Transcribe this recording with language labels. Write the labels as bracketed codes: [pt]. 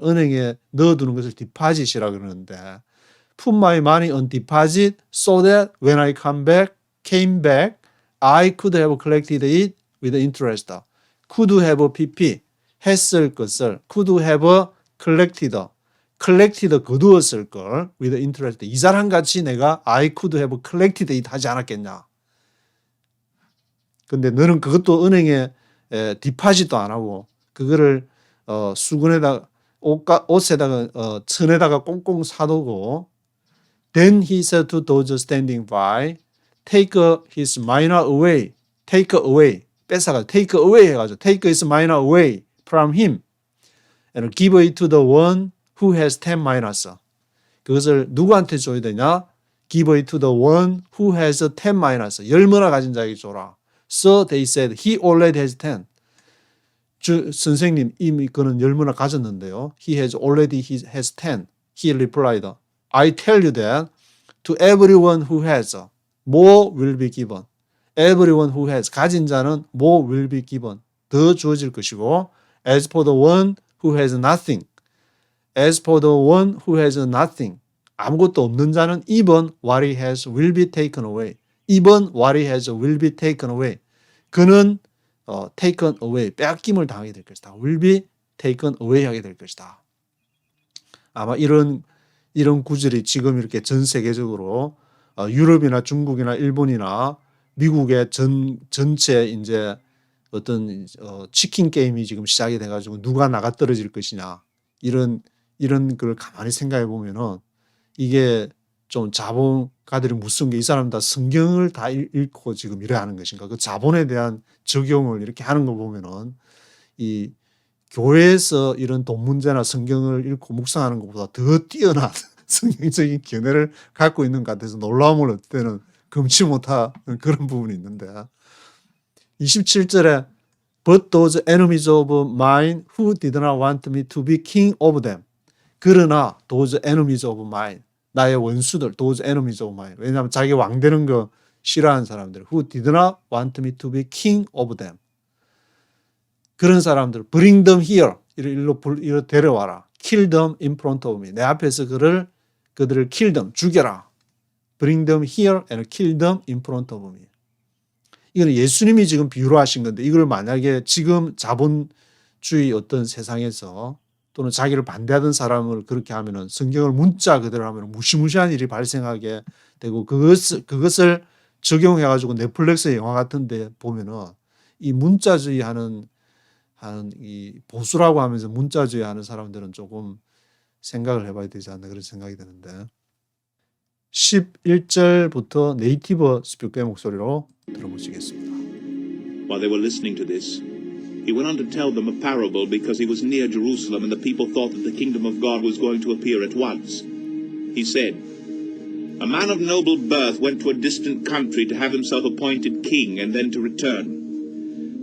[ko] 은행에 넣어두는 것을 디파짓이라 그러는데 [en] put my money on deposit so that when I came back I could have collected it with interest. could have pp [ko] 했을 것을 [en] could have collected [ko] 거두었을 걸 [en] with interest. [ko] 이 사람 같이 내가 [en] I could have collected it [ko] 하지 않았겠냐. 근데 너는 그것도 은행에 디파짓도 안 하고 그거를 수건에다가 옷에다가 천에다가 꽁꽁 사두고 [en] Then he said to those standing by, take his minor away, take away, [ko] 뺏어가지고 [en] take away [ko] 해가지고 [en] take his minor away from him and give it to the one who has 10 minors. [ko] 그것을 누구한테 줘야 되냐? [en] Give it to the one who has 10 minors. [ko] 10문화 가진 자에게 줘라. [en] So they said, he already has 10. [ko] 선생님 이미 그는 10문화 가졌는데요. [en] He has 10. He replied, I tell you that to everyone who has, more will be given. Everyone who has, [ko] 가진 자는 [en] more will be given. [ko] 더 주어질 것이고, [en] as for the one who has nothing, as for the one who has nothing, [ko] 아무것도 없는 자는 [en] even what he has will be taken away. even what he has will be taken away. [ko] 그는 [en] taken away, [ko] 빼앗김을 당하게 될 것이다. [en] will be taken away [ko] 하게 될 것이다. 아마 이런 구절이 지금 이렇게 전 세계적으로 유럽이나 중국이나 일본이나 미국의 전체 이제 어떤 치킨 게임이 지금 시작이 돼가지고 누가 나가 떨어질 것이냐 이런 걸 가만히 생각해 보면은 이게 좀 자본가들이 무슨 게 이 사람 다 성경을 다 읽고 지금 이래 하는 것인가 그 자본에 대한 적용을 이렇게 하는 거 보면은 이 교회에서 이런 돈 문제나 성경을 읽고 묵상하는 것보다 더 뛰어난 성경적인 견해를 갖고 있는 것 같아서 놀라움을 어떨 때는 금치 못하는 그런 부분이 있는데 [en] 27절에 But those enemies of mine who did not want me to be king of them. [ko] 그러나 [en] those enemies of mine [ko] 나의 원수들, [en] those enemies of mine. [ko] 왜냐하면 자기 왕 되는 거 싫어하는 사람들. [en] Who did not want me to be king of them. [ko] 그런 사람들, [en] bring them here. [ko] 이리로 데려와라. [en] Kill them in front of me. [ko] 내 앞에서 그들을 [en] kill them, [ko] 죽여라. [en] Bring them here and kill them in front of me. [ko] 이거는 예수님이 지금 비유로 하신 건데 이걸 만약에 지금 자본주의 어떤 세상에서 또는 자기를 반대하던 사람을 그렇게 하면은 성경을 문자 그대로 하면 무시무시한 일이 발생하게 되고 그것을 적용해가지고 넷플릭스 영화 같은데 보면은 이 문자주의 하는 이 보수라고 하면서 문자주의 하는 사람들은 조금 생각을 해봐야 되지 않나 그런 생각이 드는데 11절부터 네이티브 스피커의 목소리로 들어보시겠습니다. [en] While they were listening to this, he went on to tell them a parable because he was near Jerusalem and the people thought that the kingdom of God was going to appear at once. He said, "A man of noble birth went to a distant country to have himself appointed king and then to return.